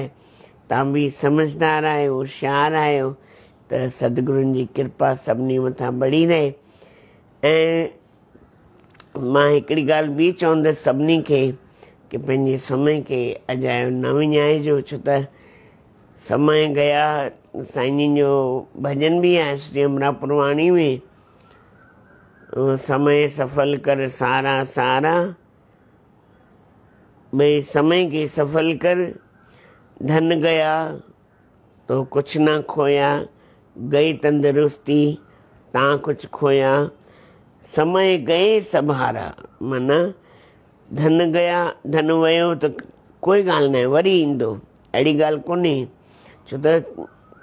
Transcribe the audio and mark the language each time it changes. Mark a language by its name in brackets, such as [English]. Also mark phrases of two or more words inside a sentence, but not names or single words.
[Sindhi] तव्हां बि सम्झदार आहियो, होशियारु आहियो, त सतगुरुनि जी कृपा सभिनी मथां बढ़ी रहे। ऐं मां हिकिड़ी ॻाल्हि ॿी चवंदसि सभिनी खे कि पंहिंजे समय खे अजायो न विञाइजो, छो त समय गया। साईं जन जो भॼन बि आहे श्री अमरापुर वाणी में, [Hindi] समय सफल कर सारा सारा, भई समय के सफल कर, धन गया तो कुछ ना खोया, गई तंदुरुस्ती ता कुछ खोया, समय गए सब हारा। [Sindhi] माना धन गया, धन वियो त कोई ॻाल्हि न आहे, वरी ईंदो, अहिड़ी ॻाल्हि कोन्हे। छो त